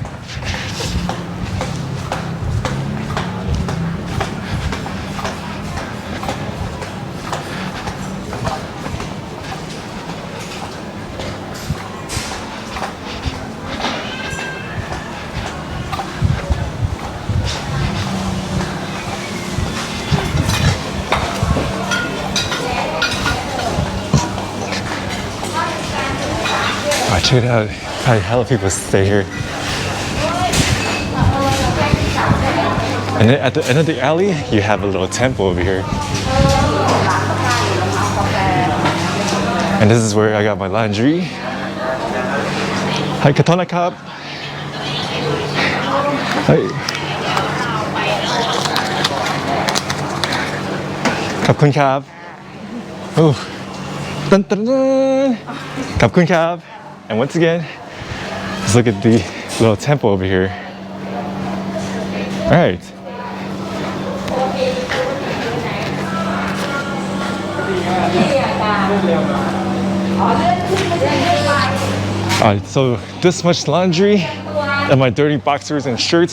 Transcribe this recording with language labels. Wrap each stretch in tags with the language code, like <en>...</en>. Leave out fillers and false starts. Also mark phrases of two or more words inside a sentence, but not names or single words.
<en>check it out, probably hella people stay here. And then at the end of the alley, you have a little temple over here. And this is where I got my laundry. Hi, Katona Cup. Hi.</en> <th>ขอบคุณครับ. Oh. Dun dun dun. ขอบคุณครับ.</th> <en>And once again, let's look at the little temple over here. All right. All right, so this much laundry and my dirty boxers and shirts.</en>